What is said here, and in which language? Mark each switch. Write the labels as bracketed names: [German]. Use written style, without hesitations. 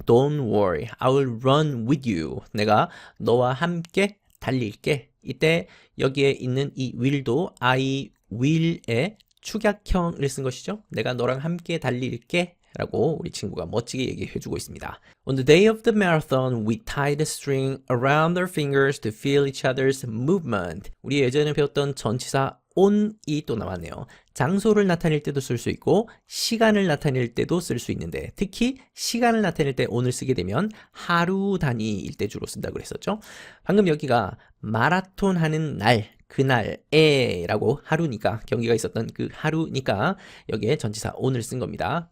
[English] Don't worry. I will run with you. [Korean] 내가 너와 함께 달릴게. 이때 여기에 있는 이 will도 [English] I will [Korean] 의 축약형을 쓴 것이죠. 내가 너랑 함께 달릴게. 라고 우리 친구가 멋지게 얘기해주고 있습니다. [English] On the day of the marathon, we tied a string around our fingers to feel each other's movement. [Korean] 우리 예전에 배웠던 전치사 on이 또 나왔네요. 장소를 나타낼 때도 쓸 수 있고 시간을 나타낼 때도 쓸 수 있는데 특히 시간을 나타낼 때 on을 쓰게 되면 하루 단위일 때 주로 쓴다고 그랬었죠. 방금 여기가 마라톤 하는 날 그날에 라고 하루니까 경기가 있었던 그 하루니까 여기에 전치사 on을 쓴 겁니다.